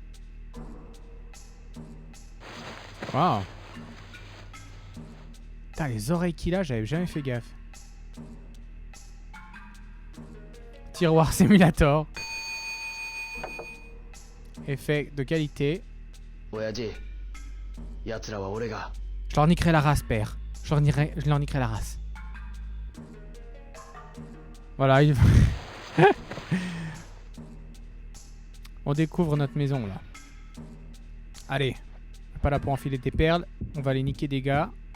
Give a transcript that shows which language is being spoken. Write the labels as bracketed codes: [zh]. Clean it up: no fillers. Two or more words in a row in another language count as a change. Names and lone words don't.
[fr] Waouh. Putain, les oreilles qu'il a, j'avais jamais fait gaffe. Tiroir simulator. Effet de qualité. [ja] 親父、奴らは俺が。 [fr] Je leur niquerai la race, père. Je leur niquerai la race. Voilà, il... On découvre notre maison, là. Allez. Pas là pour enfiler des perles. On va aller niquer des gars.